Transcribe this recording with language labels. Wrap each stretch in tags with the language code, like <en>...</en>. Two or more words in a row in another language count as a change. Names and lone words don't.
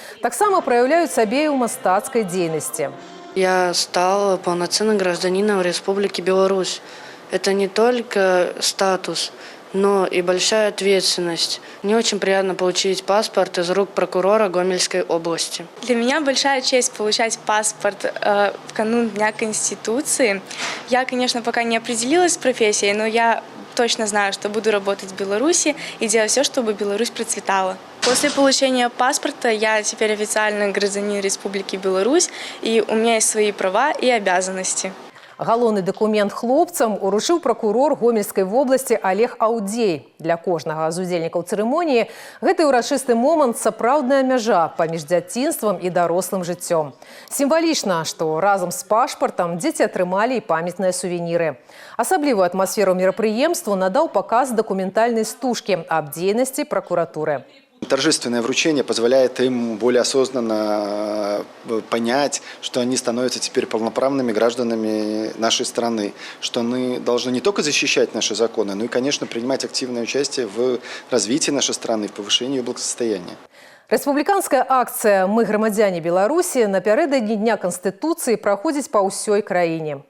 <be>Таксама праяўляюць сабе і ў мастацкай дзейнасці.</be> <ru>Я стал полноценным гражданином Республики Беларусь. Это не только статус, но и большая ответственность. Мне очень приятно получить паспорт из рук прокурора Гомельской области. Для меня большая честь получать паспорт в канун Дня Конституции. Я, конечно, пока не определилась с профессией, но я точно знаю, что буду работать в Беларуси и делать все, чтобы Беларусь процветала. После получения паспорта я теперь официально гражданин Республики Беларусь, и у меня есть свои права и обязанности.</ru> <be>Галоўны дакумент хлопцам уручыў пракурор Гомельскай вобласці Олег Аўдзей. Для кожнага з удзельнікаў цырымоніі гэты ўрачысты момант сапраўдная мяжа паміж дзяцінствам і дарослым жыццём. Сімвалічна, што разам з пашпартам дзеці атрымалі і памятныя сувеніры. Асаблівую атмасферу мерапрыемству надаў паказ дакументальнай стужкі аб дзейнасці пракуратуры.</be> <ru>Торжественное вручение позволяет им более осознанно понять, что они становятся теперь полноправными гражданами нашей страны, что они должны не только защищать наши законы, но и, конечно, принимать активное участие в развитии нашей страны, в повышении ее благосостояния.</ru> <be>Рэспубліканская акцыя «Мы грамадзяне Беларусі» напярэдадні Дня Канстытуцыі праходзіць па ўсёй краіне.</be>